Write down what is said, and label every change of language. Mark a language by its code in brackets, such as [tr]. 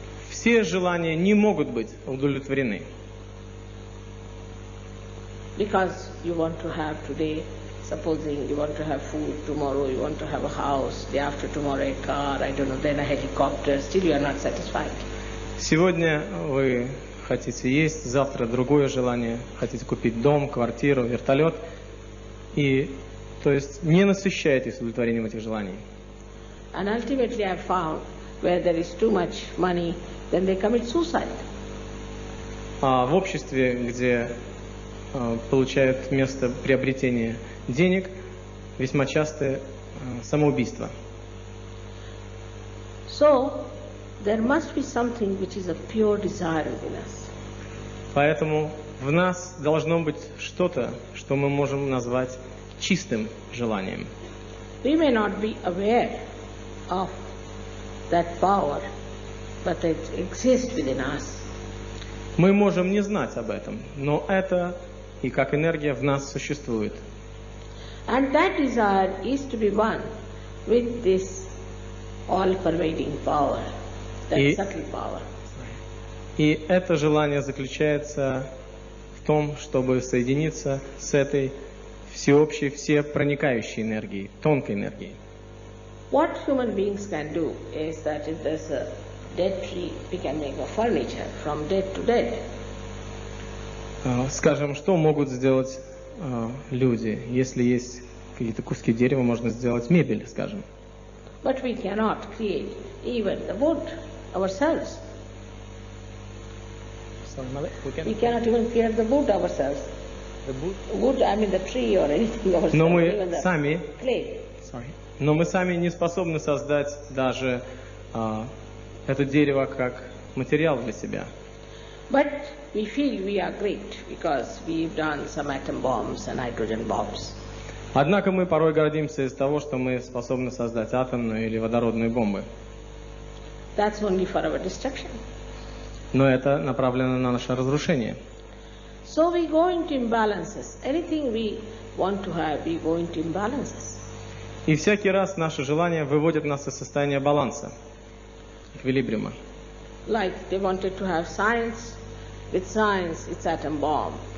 [ru] Все желания не могут быть удовлетворены. [en] Because you want to have today, supposing you want to have food, tomorrow you want to have a house, day after tomorrow a car, I don't know, then a helicopter, still you are not satisfied. [ru] Сегодня вы хотите есть, завтра другое желание, хотите купить дом, квартиру, вертолет, и, то есть, не насыщаетесь удовлетворением этих желаний. [en] And ultimately I found where there is too much money, then they commit suicide. [ru] В обществе, где получают место приобретения денег, весьма часто самоубийство. [en] So, there must be something which is a pure desire within us. [ru] Поэтому в нас должно быть что-то, что мы можем назвать чистым желанием. [en] We may not be aware of that power, but it exists within us. [ru] Мы можем не знать об этом, но это и как энергия в нас существует. [en] And that desire is to be one with this all-pervading power, that subtle power. [ru] И это желание заключается в том, чтобы соединиться с этой всеобщей, всепроникающей энергией, тонкой энергией. [en] What human beings can do is that if there's a dead tree, we can make a furniture from dead to dead. [ru] Скажем, что могут сделать люди? Если есть какие-то куски дерева, можно сделать мебель, скажем. [en] But we cannot create even the wood ourselves. We cannot even create the wood ourselves. Wood, I mean the tree or anything ourselves. [ru] Но мы [en] even the [ru] сами, [en] clay. [ru] но мы сами не способны создать даже это дерево как материал для себя. [en] But we feel we are great because we've done some atom bombs and hydrogen bombs. [ru] Однако мы порой гордимся из того, что мы способны создать атомную или водородную бомбы. [en] That's only for our destruction. [ru] Но это направлено на наше разрушение. [en] So we go into imbalances. Anything we want to have, we go into imbalances. [ru] И всякий раз наши желания выводят нас из состояния баланса, эквилибриума. [en] Like they wanted to have science. With science, it's atom bomb.